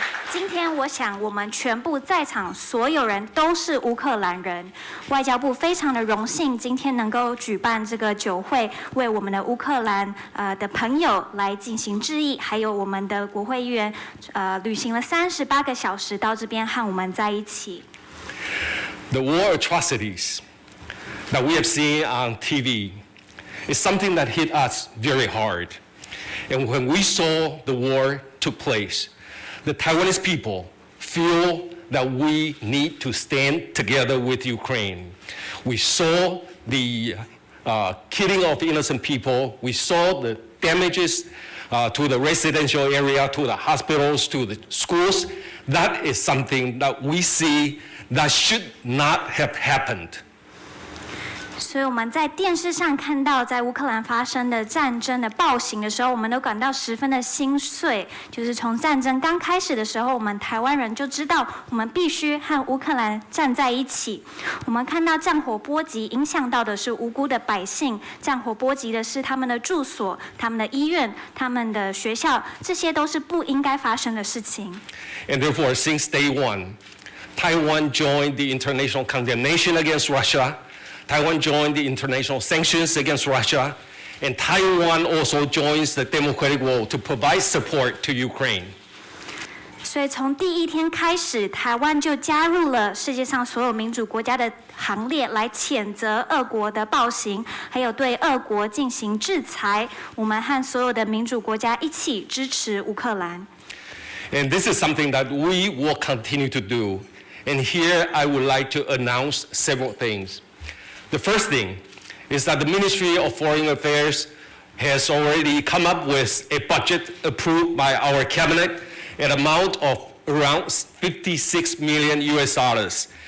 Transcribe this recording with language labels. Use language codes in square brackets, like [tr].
[zh] 今天我想我们全部在场所有人都是乌克兰人，外交部非常的荣幸今天能够举办这个酒会，为我们的乌克兰的朋友来进行致意，还有我们的国会议员旅行了38个小时到这边和我们在一起。 [en] The war atrocities that we have seen on TV is something that hit us very hard. And when we saw the war took place, the Taiwanese people feel that we need to stand together with Ukraine. We saw the killing of innocent people. We saw the damages to the residential area, to the hospitals, to the schools. That is something that we see that should not have happened. [zh] 所以我们在电视上看到在乌克兰发生的战争的暴行的时候，我们都感到十分的心碎。就是从战争刚开始的时候，我们台湾人就知道我们必须和乌克兰站在一起。我们看到战火波及，影响到的是无辜的百姓，战火波及的是他们的住所、他们的医院、他们的学校，这些都是不应该发生的事情。 [en] And therefore, since day one, Taiwan joined the international condemnation against Russia. Taiwan joined the international sanctions against Russia, and Taiwan also joins the democratic world to provide support to Ukraine. [zh] 所以从第一天开始，台湾就加入了世界上所有民主国家的行列，来谴责俄国的暴行，还有对俄国进行制裁。我们和所有的民主国家一起支持乌克兰。 [en] And this is something that we will continue to do. And here I would like to announce several things. The first thing is that the Ministry of Foreign Affairs has already come up with a budget approved by our cabinet, an amount of around 56 million US dollars.